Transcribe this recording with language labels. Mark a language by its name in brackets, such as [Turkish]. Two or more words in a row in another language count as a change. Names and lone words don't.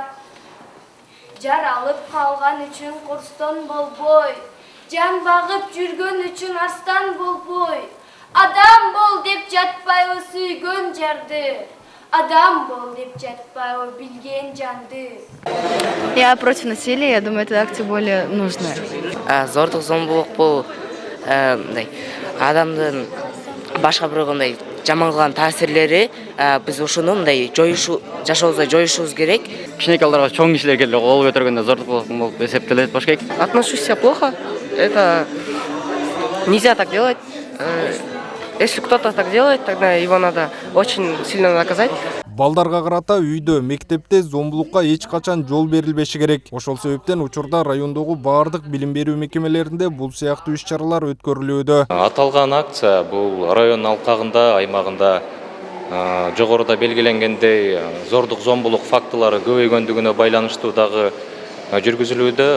[Kyrgyz] Жаралып калган үчүн курстон болбой, жан багып жүргөн үчүн арстан болбой. Адам бол деп жатпайбы сүйгөн жарды. Адам бол деп жатпайбы билген жанды. [Russian] Я против насилия, я думаю, эта акция более нужная. [Kyrgyz] Зордук зомбулук бул адамдын башка бирөө жаман кылган таасирлери, биз ушуну мындай жашообузда жоюшубуз керек. Кичинекей балдарга чоң кишилер келип кол көтөргөндө зордук болуп эсептелет болуш керек. [Russian] Отношусь себя плохо. Это нельзя так делать. Если кто-то так делает, тогда его надо очень сильно наказать. [Kyrgyz] Балдарга карата үйдө, мектепте зомбулукка эч качан жол берилбеши керек. Ошол себептен учурда райондогу бардык билим берүү мекемелеринде бул сыяктуу иш-чаралар өткөрүлүүдө. Аталган акция бул район алкагында, аймагында жогоруда белгиленгендей зордук зомбулук фактылары көбөйгөндүгүнө байланыштуу дагы жүргүзүлүүдө.